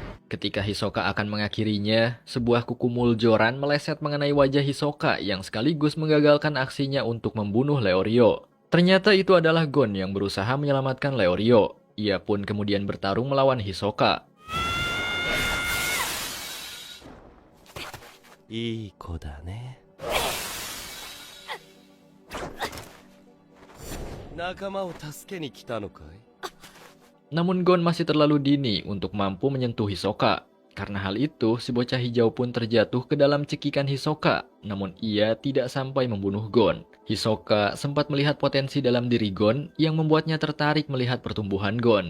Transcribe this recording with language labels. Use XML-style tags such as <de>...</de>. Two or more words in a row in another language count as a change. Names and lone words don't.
<id>Ketika Hisoka akan mengakhirinya, sebuah kuku muljoran meleset mengenai wajah Hisoka yang sekaligus menggagalkan aksinya untuk membunuh Leorio. Ternyata itu adalah Gon yang berusaha menyelamatkan Leorio. Ia pun kemudian bertarung melawan Hisoka.</id> <ja>いい子だね。仲間を助けに来たのかい？</ja> <id>Namun Gon masih terlalu dini untuk mampu menyentuh Hisoka. Karena hal itu, si bocah hijau pun terjatuh ke dalam cekikan Hisoka. Namun ia tidak sampai membunuh Gon. Hisoka sempat melihat potensi dalam diri Gon yang membuatnya tertarik melihat pertumbuhan Gon.</id>